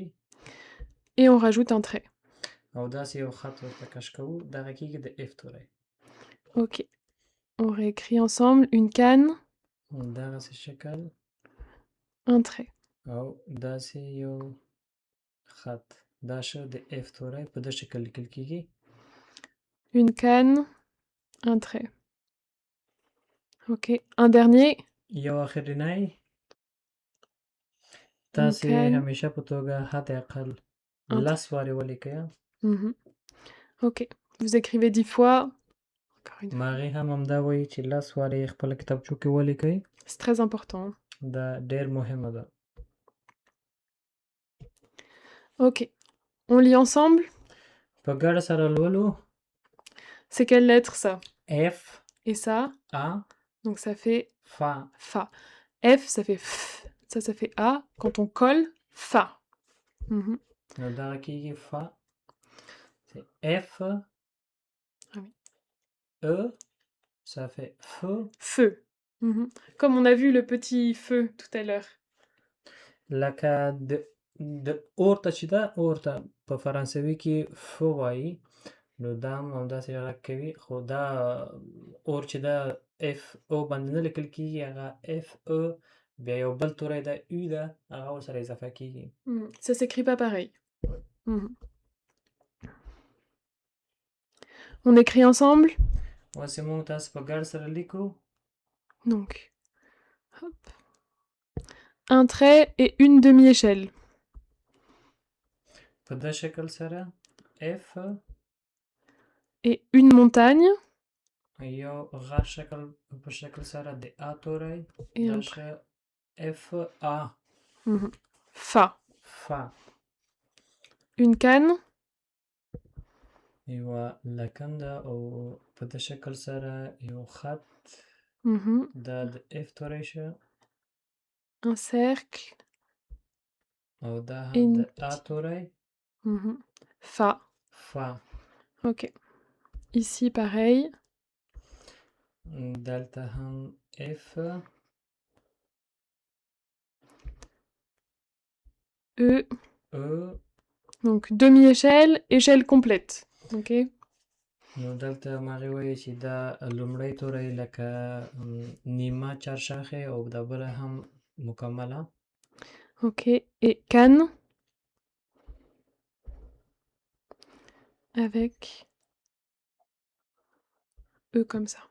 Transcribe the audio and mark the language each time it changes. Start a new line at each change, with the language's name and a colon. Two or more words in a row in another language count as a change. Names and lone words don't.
French: Et on rajoute un trait.
Pashto: او داسې یو خط ورته کش کوو دغه کېږي د اف توری.
French: Ok. On réécrit ensemble une canne.
Pashto: دغسې شکل.
French: Un trait.
Pashto: او داسې یو خط. دا شه د اف توری په دې شکل لیکل کېږي.
French: Une canne. Un trait. Ok. Un dernier.
Pashto: یو اخرنی. تاسې همیشه په توګه حداقل 10 وارې ولیکئ.
French: Ok. Vous écrivez 10 fois. Encore une fois.
Pashto: ماغې هم همدا وایي چې 10 وارې خپله کتابچو کې ولیکئ.
French: C'est très important.
Pashto: دا ډېر مهمه ده.
French: Ok. On lit ensemble.
Pashto: په ګډه سره لولو.
French: C'est quelle lettre ça? F. Et ça? A. Donc ça fait Fa. Fa. F, ça fait F. Ça fait A. Quand on colle, Fa.
Pashto: نو دغه کېږي فا.
French: C'est F. Ah oui. E. Ça fait feu. Feu. Comme on a vu le petit feu tout à l'heure.
Pashto: لکه د اور ته چې ده اور ته په فرانسوي کې فو وایي نو دا هم همداسې غږ کوي خو دا اور چې ده اف او باندې نه لیکل کېږي هغه اف او بیا یو بل توری ده او ده هغه ورسره اضافه کېږي.
French: Ça s'écrit pas pareil. On écrit ensemble.
Pashto: اوس یې موږ تاسو په ګډ سره لیکو.
French: Donc, hop. Un trait et une demi-échelle.
Pashto: په دې شکل سره F.
French: Et une montagne.
Pashto: یو غټ شکل په شکل سره د A توری. دا شه F A.
French: Fa. Fa. Une canne.
Pashto: یوه لکنده او په دې شکل سره یو خط. دا د اف توری شه.
French: Un cercle.
Pashto: او دا هم د A توری.
French: Fa. Fa. Ok. Ici pareil.
Pashto: دلته هم F.
French: E. E. Donc demi-échelle, échelle complète. Ok.
Pashto: نو دلته ماغې وایي چې دا لومړی توری لکه نیمه چارشاخې او دا بله هم مکمله.
French: Ok. Et canne. Avec E comme ça.